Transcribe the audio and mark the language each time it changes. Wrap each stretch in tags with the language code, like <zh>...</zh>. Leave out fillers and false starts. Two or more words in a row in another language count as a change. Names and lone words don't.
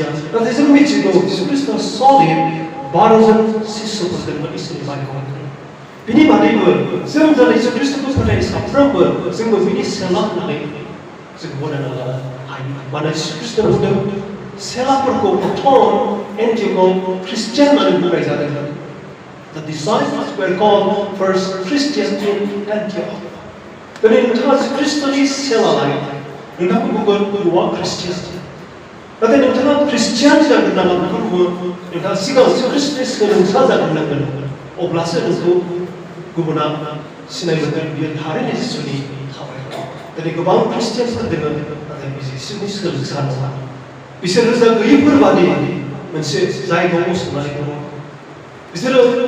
<brx>नाथाय जों मिथिगौ जिसु ख्रिस्टआ सलिड 12 जन शिष्यफोर दंमोन इसोरनि बाक्यआव बिनि बादैबो जों दिनै जिसु ख्रिस्टखौ फोथायो साफ्रोमबो जोंबो बिनि सेला होननानै जों गनायना लानो हायो मानोना जिसु ख्रिस्टआ बुंदों सेलाफोरखौ प्रथम एन्टिअखआव ख्रिस्टियान होननानै बुंनाय जादोंमोन</brx> <en>The disciples were called first Christians in Antioch.</en> <brx>दिनै नोंथाङा ख्रिस्टनि सेला लायो नोंथांखौ बुंगोन</brx> <en>you are Christian.</en> <brx>नाथाय नोंथाङा ख्रिस्टियान जागोन नामा बेखौ बुङो नोंथाङा सिगां ख्रिस्टनि सोलोंसा जागोन नांगोन अब्लासो नोंखौ गुबुना सिनाय मोनगोन बियो थारैनो जिसुनि थाबायग्रा दिनै गोबां ख्रिस्टियानफोर दङ नाथाय जिसुनि सोलोंसा नङा बिसोर रोजा गैयैफोर बादि मोनसे जायगायाव गसंनानै दङ बिसोरो</brx>